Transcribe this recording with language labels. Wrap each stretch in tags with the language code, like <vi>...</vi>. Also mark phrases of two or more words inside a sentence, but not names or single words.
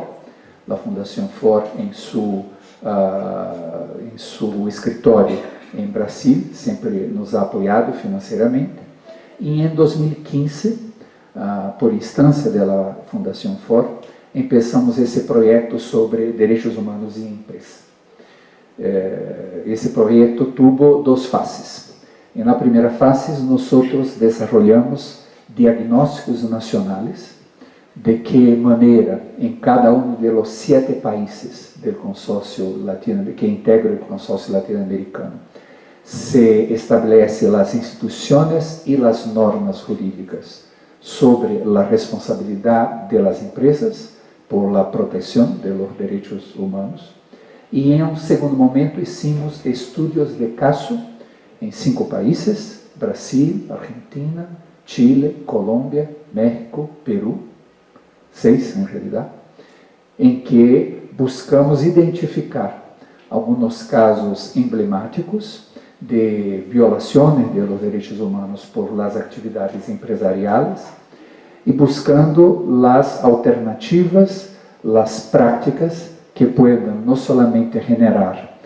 <es>La Fundación FOR en su escritorio en Brasil siempre nos ha apoyado financieramente. Y en 2015, por instancia de la Fundación FOR, empezamos</es> <pt>esse projeto</pt> <es>sobre derechos humanos em empresa.</es> <pt>Esse projeto</pt> <es>tuvo 2 fases.</es> <pt>Na primeira fase, nós desarrollamos diagnósticos nacionais de que maneira em cada</pt> <es>de los 7 países del</es> <pt>consórcio latino, que integra o consórcio latino-americano, se estabelece as instituições e as normas jurídicas sobre a responsabilidade</pt> <es>de las empresas por la protección de los derechos humanos. Y en un segundo momento hicimos estudios de caso en 5 países: Brasil, Argentina, Chile, Colombia, México, Perú, 6 en realidad, en que buscamos identificar algunos casos emblemáticos de violaciones de los derechos humanos por las actividades empresariales y buscando las alternativas, las prácticas que puedan no solamente generar</es>